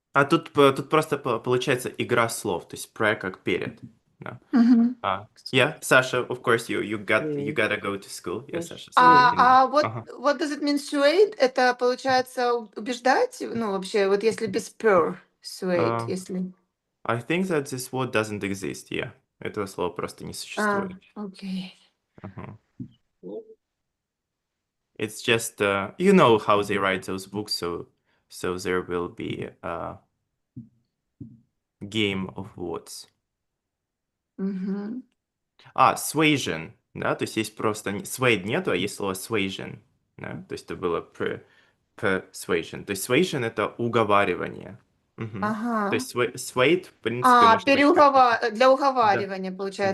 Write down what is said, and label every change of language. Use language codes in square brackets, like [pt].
[ru] Тут просто получается игра слов, то есть pre как перед. Да. Мгм. [en] Yeah, Sasha, of course, you Yes. gotta go to school. Yeah, Sasha, so Persuade. you can... What does it mean swayed? [ru] Это получается убеждать? Ну, вообще, вот если без persuade, если... [en] I think that this word doesn't exist, yeah. [ru] Этого слова просто не существует. Окей. Мгм. [en] It's just, you know how they write those books, so there will be a game of words. Мгм. [ru] Suasion, да, то есть есть просто swayed нету, а есть слово suasion, да, то есть это было persuasion. То есть suasion это уговаривание. Мгм. То Ага. есть swayed, в принципе, может быть как... Для Да, уговаривания, получается,